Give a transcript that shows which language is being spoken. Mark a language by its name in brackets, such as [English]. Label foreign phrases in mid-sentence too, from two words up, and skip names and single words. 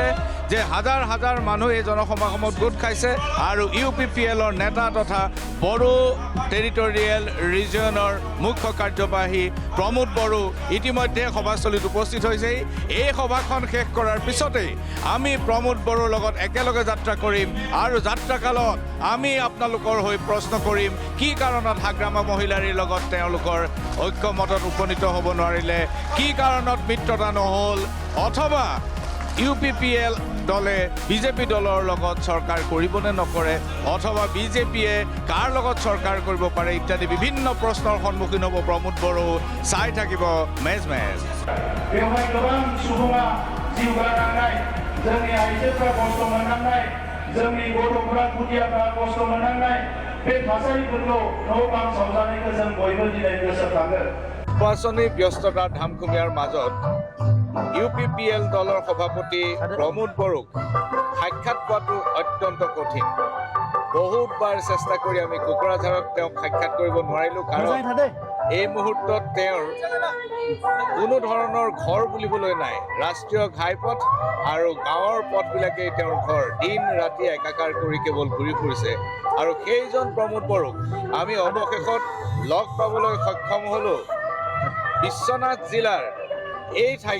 [Assamese] যে হাজাৰ হাজাৰ মানুহ এই জনসমাগমত গোট খাইছে আৰু UPPLৰ নেতা তথা বড়ো টেৰিটৰিয়েল ৰিজনৰ মুখ্য কাৰ্যবাহী প্ৰমোদ বড়ো ইতিমধ্যে সভাস্থলীত উপস্থিত হৈছেহি এই সভাখন শেষ কৰাৰ পিছতেই আমি প্ৰমোদ বড়োৰ লগত একেলগে যাত্ৰা কৰিম আৰু যাত্ৰাকালত আমি আপোনালোকৰ হৈ প্ৰশ্ন কৰিম কি কাৰণত হাগ্ৰামা মহিলাৰীৰ লগত তেওঁলোকৰ ঐক্যমতত উপনীত হ'ব নোৱাৰিলে কি কাৰণত মিত্ৰতা নহ'ল অথবা UPPL দলে BJP দলৰ লগত চৰকাৰ কৰিবনে নকৰে অথবা BJPয়ে কাৰ লগত চৰকাৰ কৰিব পাৰে ইত্যাদি বিভিন্ন প্ৰশ্নৰ সন্মুখীন হ'ব প্ৰমোদ বড়ো চাই থাকিব মেজ মেজ [Bodo] बेवहाय गोबां सुबुङा जिउ गारनांनाय जोंनि आइजोफ्रा खस्थ' मोननांनाय जोंनि गथ'फ्रा खुदियाफ्रा खस्थ' मोननांनाय बे थासारिफोरखौ न' बां सावजानायखौ जों बयबो दिनै गोसोखाङो [Assamese] নিৰ্বাচনী ব্যস্ততাৰ ধামখুমীয়াৰ মাজত UPPL দলৰ সভাপতি প্ৰমোদ বড়োক সাক্ষাৎ পোৱাটো অত্যন্ত কঠিন বহুতবাৰ চেষ্টা কৰি আমি কোকৰাঝাৰত তেওঁক সাক্ষাৎ কৰিব নোৱাৰিলোঁ কাৰণ এই মুহূৰ্তত তেওঁৰ কোনো ধৰণৰ ঘৰ বুলিবলৈ নাই ৰাষ্ট্ৰীয় ঘাইপথ আৰু গাঁৱৰ পথবিলাকেই তেওঁৰ ঘৰ দিন ৰাতি একাকাৰ কৰি কেৱল ঘূৰি ফুৰিছে আৰু সেইজন প্ৰমোদ বড়োক আমি অৱশেষত লগ পাবলৈ সক্ষম হ'লোঁ বিশ্বনাথ জিলাৰ এই